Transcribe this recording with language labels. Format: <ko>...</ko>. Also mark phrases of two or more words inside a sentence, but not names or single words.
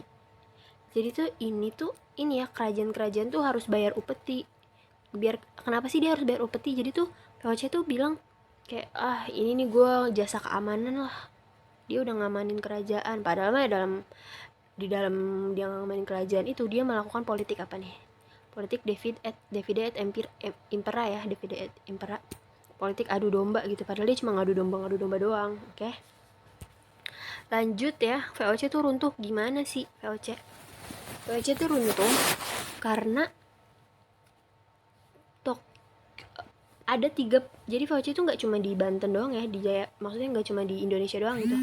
<id>Jadi tuh ini ya, kerajaan-kerajaan tuh harus bayar upeti. Kenapa sih dia harus bayar upeti? Jadi tuh VOC tuh bilang kayak ini nih gue jasa keamanan lah. Dia udah ngamanin kerajaan. Padahal mah di dalam dia ngamanin kerajaan itu dia melakukan politik apa nih? Politik</id> <la>divide et impera ya, divide et impera.</la> <id>Politik adu domba gitu. Padahal dia cuma ngadu domba doang, oke? Lanjut ya, VOC tuh runtuh gimana sih VOC? VOC tuh runtuh karena ada 3, jadi VOC itu nggak cuma di Banten doang ya, maksudnya nggak cuma di Indonesia doang gitu.</id>